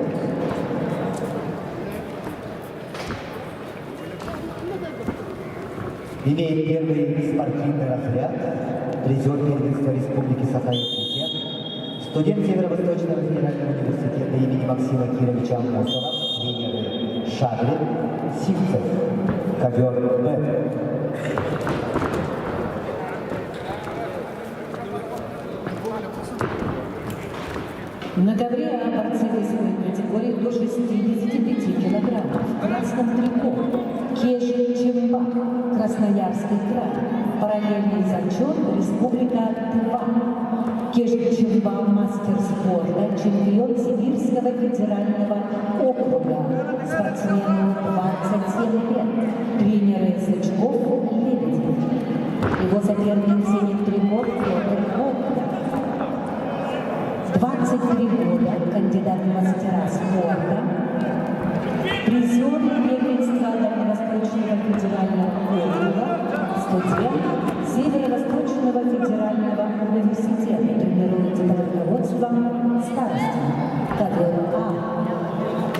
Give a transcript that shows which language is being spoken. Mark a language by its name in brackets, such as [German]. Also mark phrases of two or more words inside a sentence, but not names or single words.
[Russian] Имеет первый спортивный разряд, призер первенства Республики Саха-Якутия, студент Северо-Восточного федерального университета имени Максима Кировича Амосова, тренеры Шадрин, Сивцев, ковер Б. На ковре А борцы весовой категории до 65 килограммов в красном трико Кежик Чемба, Красноярский край, параллельный зачет Республика Тыва. Кежик Чемба – мастер спорта, чемпион Сибирского федерального округа, спортсмену 27 лет, тренеры Сычков, Лебедев. Его соперник в синем трико Петр Гоголев. 23 года, кандидат в мастера спорта, призер первенства Дальневосточного федерального округа, студент Северо-Восточного федерального университета, тренируется под руководством Старостина, ковер А.